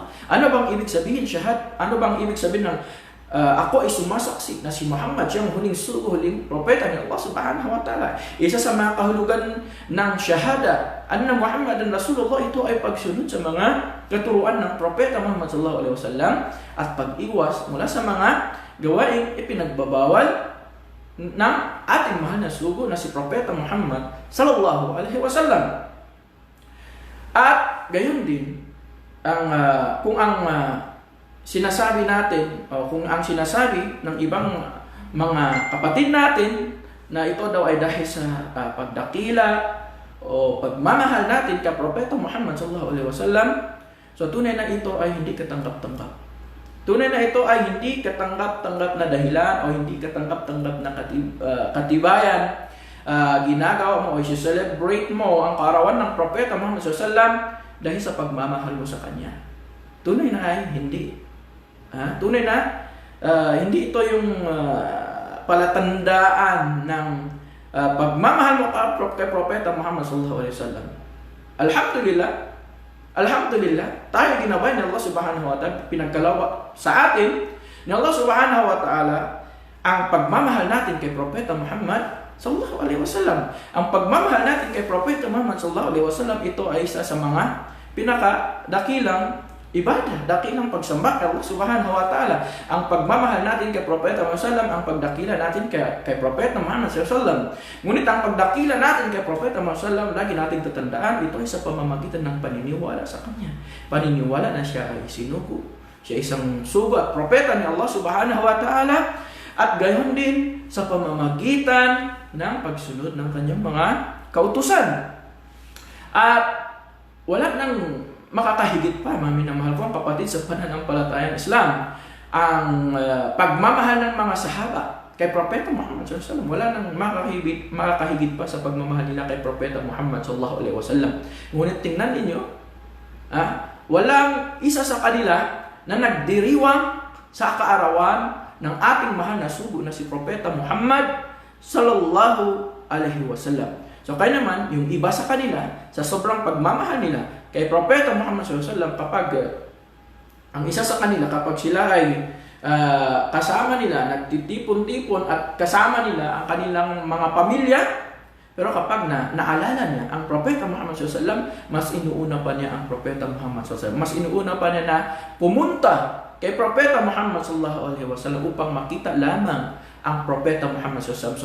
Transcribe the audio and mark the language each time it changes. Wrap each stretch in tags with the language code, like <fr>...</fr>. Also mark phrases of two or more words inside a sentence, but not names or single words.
<tl>Ano bang ibig sabihin ano bang ibig sabihin ng ako ay sumasaksi na si Muhammad siyang huling propeta ni Allah</tl> <ar>سبحانه وتعالى?</ar> <tl>Isa sa mga kahulugan ng shahada</tl> <ar>أن محمدا رسول الله,</ar> <tl>ito ay pagsunod sa mga katuruan ng propeta Muhammad</tl> <ar>صلى الله عليه وسلم,</ar> <tl>at pag-iwas mula sa mga gawaing ipinagbabawal ng ating mahal na sugo na si propeta Muhammad</tl> <ar>صلى الله عليه وسلم.</ar> <tl>At gayon din kung ang sinasabi natin, o kung ang sinasabi ng ibang mga kapatid natin na ito daw ay dahil sa pagdakila o pagmamahal natin kay propeta Muhammad</tl> <ar>صلى الله عليه وسلم,</ar> <tl>so tunay na ito ay hindi katanggap-tanggap. Tunay na ito ay hindi katanggap-tanggap na dahilan o hindi katanggap-tanggap na katibayan. Ginagawa mo o i-celebrate mo ang kaarawan ng propeta Muhammad</tl> <ar>صلى الله عليه وسلم</ar> <tl>dahil sa pagmamahal mo sa kanya. Tunay na ay hindi. Tunay na hindi ito yung palatandaan ng pagmamahal mo kay propeta Muhammad</tl> <ar>صلى الله عليه وسلم.</ar> <tl>Alhamdulillah, tayo ginabay ni Allah</tl> <ar>سبحانه وتعالى,</ar> <tl>pinagkalawa sa atin ni Allah</tl> <ar>سبحانه وتعالى</ar> <tl>ang pagmamahal natin kay propeta Muhammad</tl> <ar>صلى الله عليه وسلم.</ar> <tl>Ang pagmamahal natin kay propeta Muhammad</tl> <ar>صلى الله عليه وسلم,</ar> <tl>ito ay isa sa mga pinakadakilang ibadah, dakilang pagsamba kay Allah</tl> <ar>سبحانه وتعالى.</ar> <tl>Ang pagmamahal natin kay propeta Muhammad</tl> <ar>صلى الله عليه وسلم,</ar> <tl>ang pagdakila natin kay propeta Muhammad</tl> <ar>صلى الله عليه وسلم.</ar> <tl>Ngunit ang pagdakila natin kay propeta Muhammad</tl> <ar>صلى الله عليه وسلم,</ar> <tl>lagi nating tatandaan, ito ay sa pamamagitan ng paniniwala sa kanya. Paniniwala na siya ay sinugo, siya isang sugo at propeta ni Allah</tl> <ar>سبحانه وتعالى,</ar> <tl>at gayon din sa pamamagitan ng pagsunod ng kanyang mga kautusan. At wala nang makakahigit pa, mga minamahal ko ang kapatid, sa pananampalatayang Islam, ang pagmamahal ng mga sahaba kay propeta Muhammad</tl> <ar>صلى الله عليه وسلم.</ar> <tl>Wala nang makakahigit pa sa pagmamahal nila kay propeta Muhammad</tl> <ar>صلى الله عليه وسلم.</ar> <tl>Ngunit tingnan ninyo, walang isa sa kanila na nagdiriwang sa kaarawan ng ating mahal na sugo na si Propeta Muhammad</tl> <ar>صلى الله عليه وسلم.</ar> <tl>So kaya naman, yung iba sa kanila, sa sobrang pagmamahal nila kay Propeta Muhammad</tl> <ar>صلى الله عليه وسلم,</ar> <tl>kapag ang isa sa kanila, kapag sila ay kasama nila, nagtitipon-tipon at kasama nila ang kanilang mga pamilya, pero kapag naalala niya ang Propeta Muhammad SAW, mas inuuna pa niya ang Propeta Muhammad SAW. Mas inuuna pa niya na pumunta kay Propeta Muhammad SAW upang makita lamang ang Propeta Muhammad SAW.</tl>